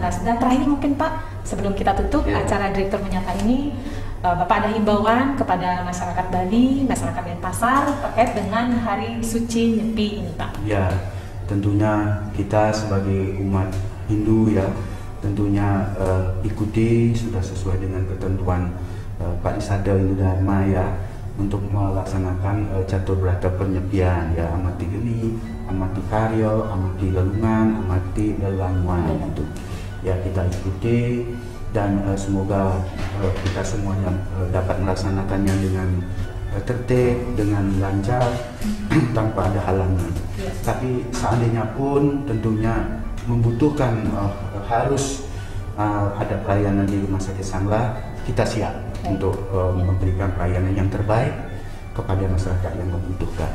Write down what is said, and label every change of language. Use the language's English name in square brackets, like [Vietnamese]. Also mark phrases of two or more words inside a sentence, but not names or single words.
[Indonesian] Dan terakhir mungkin Pak, sebelum kita tutup acara Direktur Menyapa ini, Bapak ada himbauan kepada masyarakat Bali, masyarakat Denpasar terkait dengan Hari Suci Nyepi ini Pak. Ya, tentunya kita sebagai umat Hindu ya, tentunya ikuti sudah sesuai dengan ketentuan Parisada Hindu Dharma ya, untuk melaksanakan catur berata penyepian ya, amati geni, amati karyo, amati galungan, amati lelanguan gitu. Ya kita ikuti dan semoga kita semuanya dapat melaksanakannya dengan tertib, dengan lancar tanpa ada halangan. Tapi seandainya pun tentunya membutuhkan harus ada pelayanan di Rumah Sakit Sanglah, kita siap untuk memberikan pelayanan yang terbaik kepada masyarakat yang membutuhkan.